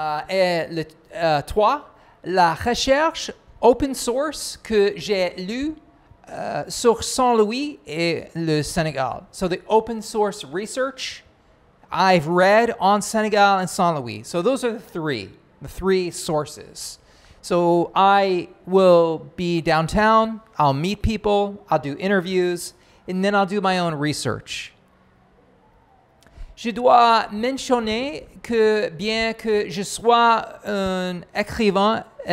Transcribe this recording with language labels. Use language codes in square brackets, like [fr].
[fr] Et le 3, la recherche open source que j'ai lue sur Saint-Louis et le Sénégal. [en] So the open source research I've read on Senegal and Saint-Louis. So those are the three sources. So I will be downtown, I'll meet people, I'll do interviews, and then I'll do my own research. [fr] Je dois mentionner que bien que je sois un écrivain